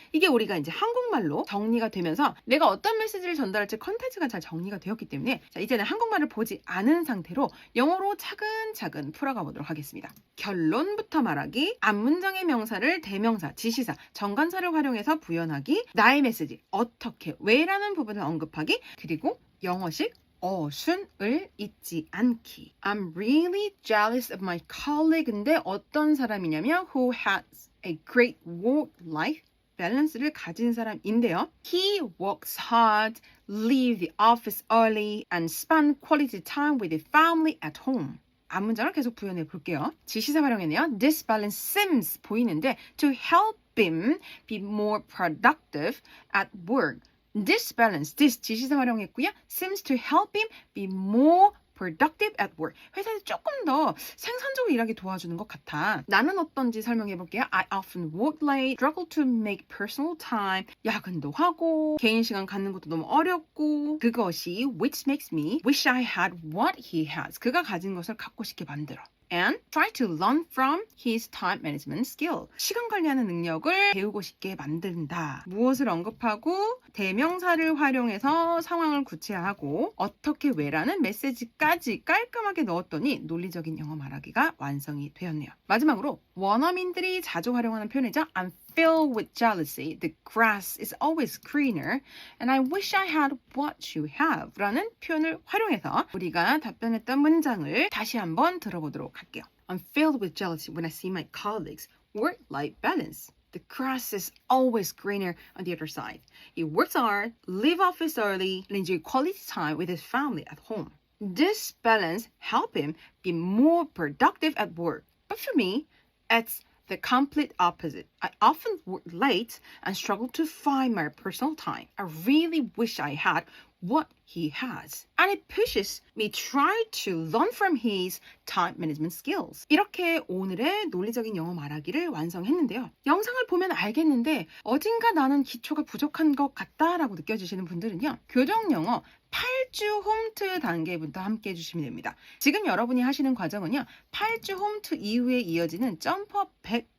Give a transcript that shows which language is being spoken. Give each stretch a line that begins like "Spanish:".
Korean: 이게 우리가 이제 한국말로 정리가 되면서 내가 어떤 메시지를 전달할지 컨텐츠가 잘 정리가 되었기 때문에 자, 이제는 한국말을 보지 않은 상태로 영어로 차근차근 풀어가 보도록 하겠습니다. 결론부터 말하기, 앞문장의 명사를 대명사, 지시사, 정관사를 활용해서 부연하기, 나의 메시지, 어떻게, 왜라는 부분을 언급하기, 그리고 영어식 어순을 잊지 않기.
English: I'm really jealous of my colleague.
Korean: 근데 어떤 사람이냐면
English: who has a great work-life balance
Korean: 를 가진 사람인데요.
English: He works hard, leave the office early, and spend quality time with his family at home.
Korean: 앞문장을 계속 부연해 볼게요. 지시사 활용했네요.
English: This balance seems
Korean: 보이는데
English: to help him be more productive at work. This balance, this
Korean: 지시사 활용했고요.
English: seems to help him be more productive at work.
Korean: 회사에서 조금 더 생산적으로 일하게 도와주는 것 같아. 나는 어떤지 설명해 볼게요.
English: I often work late, struggle to make personal time.
Korean: 야근도 하고 개인 시간 갖는 것도 너무 어렵고 그것이
English: which makes me wish I had what he has.
Korean: 그가 가진 것을 갖고 싶게 만들어.
English: And try to learn from his time management skill.
Korean: 시간 관리하는 능력을 배우고 싶게 만든다. 무엇을 언급하고 대명사를 활용해서 상황을 구체화하고 어떻게 왜라는 메시지까지 깔끔하게 넣었더니 논리적인 영어 말하기가 완성이 되었네요. 마지막으로 원어민들이 자주 활용하는 표현이죠.
English: I'm filled with jealousy. The grass is always greener. And I wish I had what you have.
Korean: 라는 표현을 활용해서 우리가 답변했던 문장을 다시 한번 들어보도록 할게요.
English: I'm filled with jealousy when I see my colleagues' work-life balance. The grass is always greener on the other side. He works hard, leave office early, and enjoy quality time with his family at home. This balance helps him be more productive at work. But for me, it's the complete opposite. I often work late and struggle to find my personal time. I really wish I had what he has. And it pushes me try to learn from his time management skills.
Korean: 이렇게 오늘의 논리적인 영어 말하기를 완성했는데요. 영상을 보면 알겠는데 어딘가 나는 기초가 부족한 것 같다라고 느껴지시는 분들은요. 교정영어 8주 홈트 단계부터 함께 해주시면 됩니다. 지금 여러분이 하시는 과정은요. 8주 홈트 이후에 이어지는 점프업 100